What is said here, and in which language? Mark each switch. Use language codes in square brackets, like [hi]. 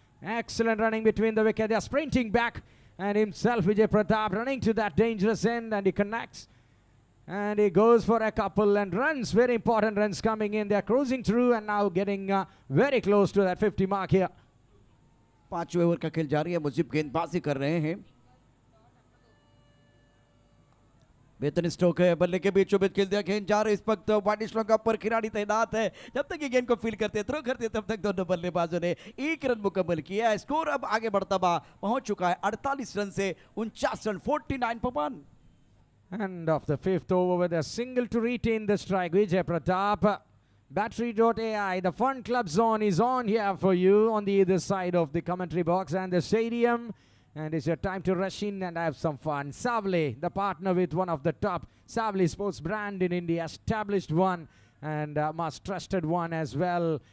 [en] Excellent running between the wicket. They are sprinting back. And himself, Vijay Pratap, running to that dangerous end, and he connects. And he goes for a couple and runs. Very important runs coming in. They are cruising through and now getting very close to that 50 mark here. [hi] 5वें over का खेल जारी है। मुजीब गेंदबाजी कर रहे हैं। बेहतरीन स्ट्रोक है, बल्ले के बीचों बीच खेल दिया। गेंद जा रही इस वक्त वाइड स्ट्रोक पर खिलाड़ी तैनात है। जब तक ये गेंद को फील करते थ्रो करते तब तक दोनों बल्लेबाजों ने 1 रन मुकम्मल किया है। स्कोर अब आगे बढ़ता हुआ पहुंच चुका है 48 रन से 49 run, [en] 49 for 1। End of the 5th over with a single to retain the strike. Vijay Pratap. Battery.ai, the Fun Club Zone is on here for you on the either side of the commentary box and the stadium. And it's your time to rush in and have some fun. Savli, the partner with one of the top Savli sports brand in India, established one and most trusted one as well.